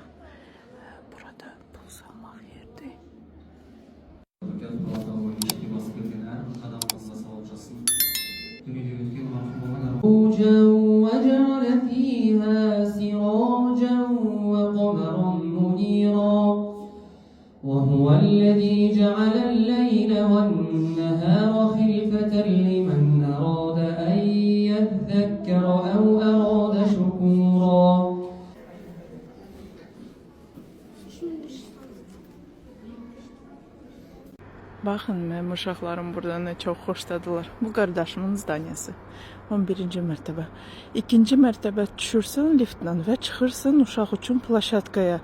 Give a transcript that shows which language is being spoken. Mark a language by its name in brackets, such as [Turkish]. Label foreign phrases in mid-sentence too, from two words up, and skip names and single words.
[Azerbaijani] Burada pul salmak yerdi. [Arabic] وجعل فيها سراجا وقمرا منيرا وهو الذي جعل الليل والنهار خلفة لمن أراد أن يذكر أو أراد شكورا. [Azerbaijani] Baxın, mənim uşaqlarım burada nə çox xoşladılar. Bu qardaşımın zdaniyası. 11-ci mərtəbə. 2-ci mərtəbə düşürsən liftlə və çıxırsan uşaq üçün plaşatkaya.